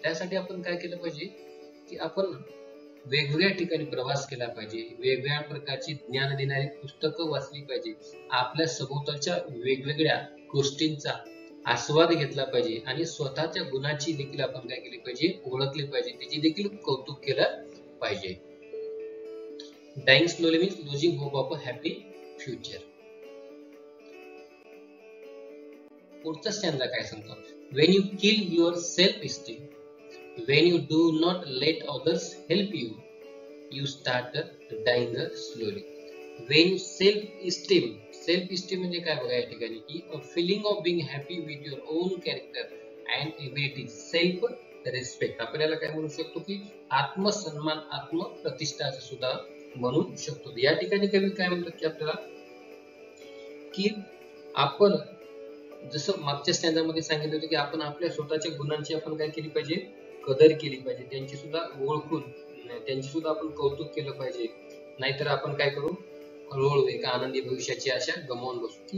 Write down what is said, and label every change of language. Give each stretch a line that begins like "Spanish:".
Marathi: त्यासाठी आपण काय केलं पाहिजे की आपण वेगवेगळ्या ठिकाणी प्रवास केला पाहिजे, वेगवेगळ्या प्रकारची ज्ञान देणारी पुस्तकं वाचली पाहिजे, आपल्या सभोवतालच्या वेगवेगळ्या गोष्टींचा आस्वाद घेतला पाहिजे आणि स्वतःच्या गुणाची देखील आपण काय केली पाहिजे ओळखली पाहिजे, त्याची देखील कौतुक केलं पाहिजे.
English: Dying slowly means losing hope of a happy future.
Marathi: पुढचा स्टँजा काय सांगतो?
English: when you kill your self esteem, when you do not let others help you, you start dying slowly. when self esteem
Marathi: म्हणजे काय बघा या ठिकाणी की
English: a feeling of being happy with your own character and abilities, self respect.
Marathi: आपल्याला काय म्हणू शकतो की आत्मसन्मान, आत्मप्रतिष्ठा सुद्धा म्हणू शकतो. या ठिकाणी कवी काय म्हणतात की आपल्याला की आपण जसं मागच्या स्टँजामध्ये सांगितलं होतं की आपण आपल्या स्वतःच्या गुणांची आपण काय केली पाहिजे कदर केली पाहिजे, त्यांची सुद्धा ओळखून त्यांची सुद्धा आपण कौतुक केलं पाहिजे, नाहीतर आपण काय करू हळूहळू एका आनंदी भविष्याची आशा गमावून बसू.